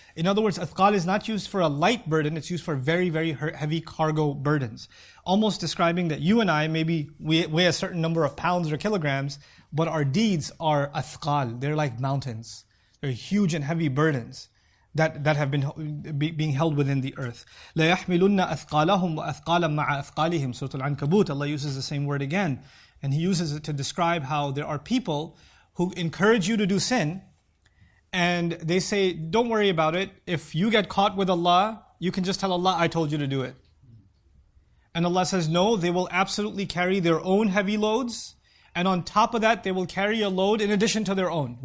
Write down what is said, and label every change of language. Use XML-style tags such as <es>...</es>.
<en>In other words, athqal is not used for a light burden. It's used for very, very heavy cargo burdens. Almost describing that you and I maybe weigh a certain number of pounds or kilograms, but our deeds are athqal. They're like mountains. They're huge and heavy burdens that have been being held within the earth.</en> <ar>لا يحملن أثقالهم وأثقالا مع أثقالهم.</ar> <en>Surah Al-Ankabut, Allah uses the same word again. And He uses it to describe how there are people who encourage you to do sin, and they say, don't worry about it. If you get caught with Allah, you can just tell Allah, I told you to do it. And Allah says, no, they will absolutely carry their own heavy loads, and on top of that, they will carry a load in addition to their own.</en>